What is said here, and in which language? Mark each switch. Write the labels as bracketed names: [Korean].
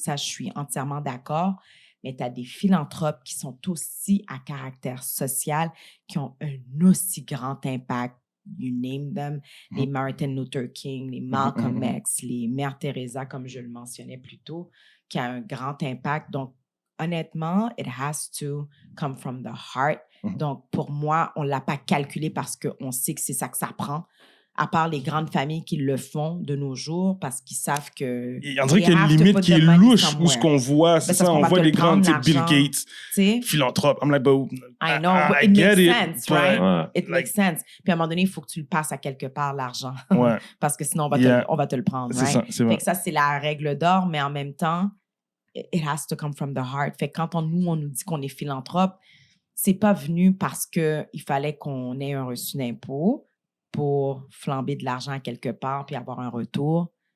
[French] Ça, je suis entièrement d'accord. Mais tu as des philanthropes qui sont aussi à caractère social, qui ont un aussi grand impact. [English] You name them, [French] les Martin Luther King, les Malcolm X, les Mère Teresa, comme je le mentionnais plus tôt, qui a un grand impact. Donc, honnêtement, [English] it has to come from the heart. [French] Donc, pour moi, on ne l'a pas calculé parce qu'on sait que c'est ça que ça prend. À part les grandes familles qui le font de nos jours parce qu'ils savent que... On dirait qu'il y a une limite qui est louche où ce qu'on voit, c'est ça, on voit les grands types Bill Gates, philanthropes. [English] I'm like, but I know, but it makes sense, right? It makes sense. [French] Puis à un moment donné, il faut que tu le passes à quelque part, l'argent. Parce que sinon, on va te le prendre, right? C'est ça, c'est vrai. Fait que ça, c'est la règle d'or, mais en même temps, [English] it has to come from the heart. [French] Fait que quand on nous dit qu'on est philanthrope, c'est pas venu parce qu'il fallait qu'on ait un reçu d'impôt pour flamber de l'argent quelque part puis avoir un retour.